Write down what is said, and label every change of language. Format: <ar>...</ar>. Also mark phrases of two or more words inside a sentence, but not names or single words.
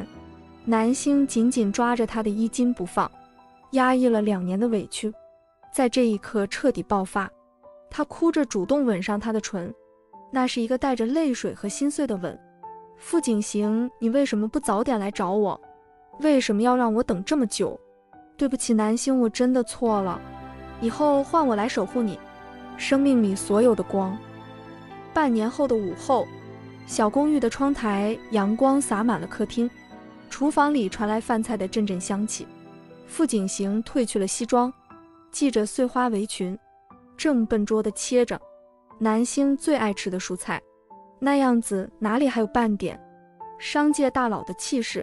<zh>南星緊緊抓着他的衣襟不放，壓抑了2年的委屈，在這一刻徹底爆發。他哭着主動吻上他的唇，那是一個帶着淚水和心碎的吻。傅景行，你為什麼不早點來找我？為什麼要讓我等這麼久？對不起，南星，我真的錯了，以後換我來守護你生命裡所有的光。半年後的午後，小公寓的窗台陽光灑滿了客廳，廚房裡傳來飯菜的陣陣香氣。傅景行褪去了西裝，繫着碎花圍裙，正笨拙地切着南星最愛吃的蔬菜，那樣子哪裡還有半點商界大佬的氣勢。</zh>